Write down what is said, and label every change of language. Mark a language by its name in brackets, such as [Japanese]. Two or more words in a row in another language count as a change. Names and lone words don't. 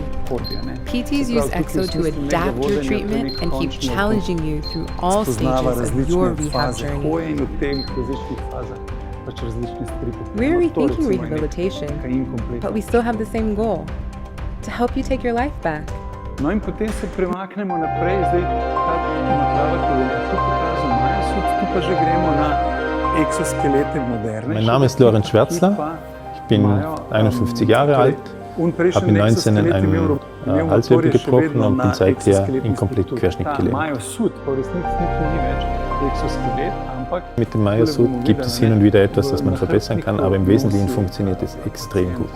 [English] PTs use Exo to adapt your treatment and keep challenging you through all stages of your rehab journey. We're rethinking rehabilitation, but we still have the same goal: to help you take your life back. [Slovenian] No in potem se premaknemo naprej, zdaj ta naprava, ki je tu pokazal Maja Sud, tu pa že gremo na exoskelete moderne. [German] Mein Name ist Lorenz Schwärzler, ich bin 51 Jahre alt, habe mit 19 einen Halswirbel gebrochen und bin seither inkomplett querschnittgelähmt. Mit dem Maya-Sud gibt es hin und wieder etwas, das man verbessern kann, aber im Wesentlichen funktioniert es extrem gut.